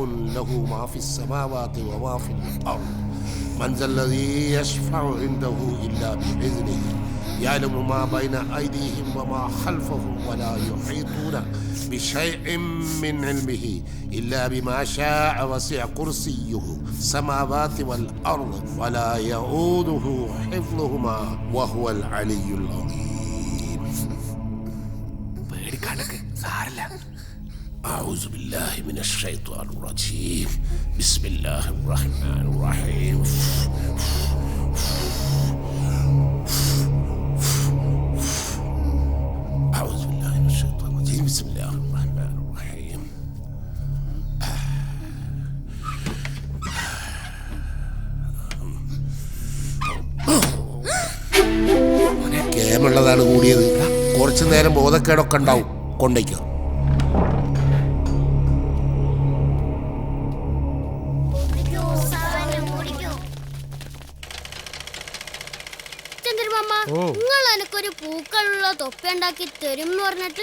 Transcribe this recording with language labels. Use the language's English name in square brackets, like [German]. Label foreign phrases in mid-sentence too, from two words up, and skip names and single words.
[Arabic] له ما في السماوات وما في الأرض من ذا الذي يشفع عنده إلا بإذنه يعلم ما بين أيديهم وما خلفهم ولا يحيطون بشيء من علمه إلا بما شاء وسع كرسيه السماوات والأرض ولا يؤوده حفظهما وهو العلي العظيم. [Malayalam] പേടിക്കാണ്ടക്ക് സാരല്ല. [Arabic] أعوذ بالله من الشيطان الرجيم. بسم الله الرحمن الرحيم. أعوذ بالله من الشيطان الرجيم. بسم الله الرحمن الرحيم. [Malayalam] കേമുള്ളതാണ് കൂടിയത്. കുറച്ചു നേരം ബോധക്കേടൊക്കെ ഉണ്ടാവും. കൊണ്ടേക്കോ. ചന്ദ്രമാമ, നിങ്ങൾ എനക്കൊരു പൂക്കളുള്ള തൊപ്പി ഉണ്ടാക്കി തരും എന്ന് പറഞ്ഞിട്ട്